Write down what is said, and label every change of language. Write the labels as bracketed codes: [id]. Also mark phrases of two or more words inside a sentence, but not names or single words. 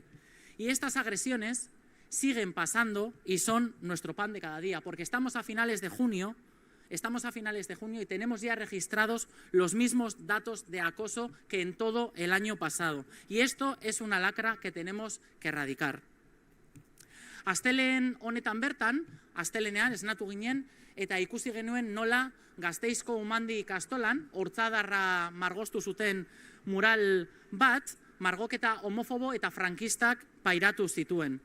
[es] Y estas agresiones siguen pasando y son nuestro pan de cada día, porque estamos a finales de junio y tenemos ya registrados los mismos datos de acoso que en todo el año pasado. Y esto es una lacra que tenemos que erradicar. [eu] Astelehen honetan bertan, astelenean esnatu ginen eta ikusi genuen nola Gasteizko Umandi ikastolan hortzadarra margostu zuten mural bat, margoketa homofobo eta frankistak pairatu zituen.